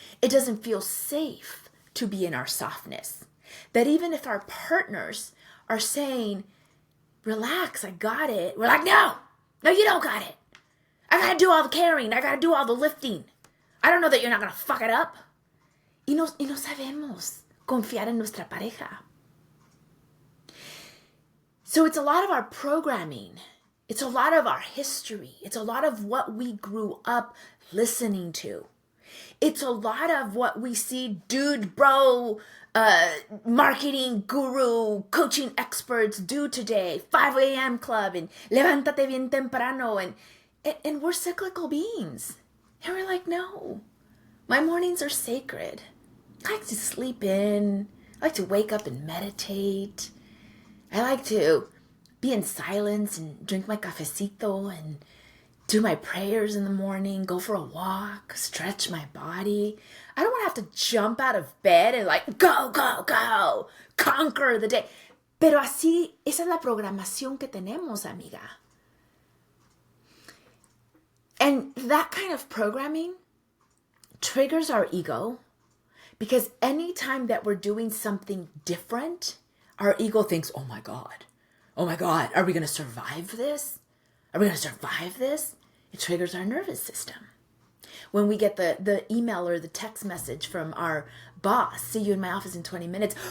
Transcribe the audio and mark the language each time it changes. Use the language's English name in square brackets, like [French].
[English] It doesn't feel safe to be in our softness. That even if our partners are saying, relax, I got it. We're like, no, you don't got it. I got to do all the carrying. I got to do all the lifting. I don't know that you're not going to fuck it up. [Spanish] Y no sabemos confiar en nuestra pareja. [English] So it's a lot of our programming. It's a lot of our history. It's a lot of what we grew up listening to. It's a lot of what we see dude, bro, marketing guru, coaching experts do today. 5 a.m. club and [Spanish] levántate bien temprano. [English] And we're cyclical beings. And we're like, no, my mornings are sacred. I like to sleep in. I like to wake up and meditate. I like to be in silence and drink my cafecito and do my prayers in the morning, go for a walk, stretch my body. I don't want to have to jump out of bed and like, go, go, go, conquer the day. [Spanish] Pero así, esa es la programación que tenemos, amiga. [English] And that kind of programming triggers our ego because anytime that we're doing something different, our ego thinks, oh my God, are we going to survive this? Are we going to survive this? It triggers our nervous system. When we get the email or the text message from our boss, see you in my office in 20 minutes.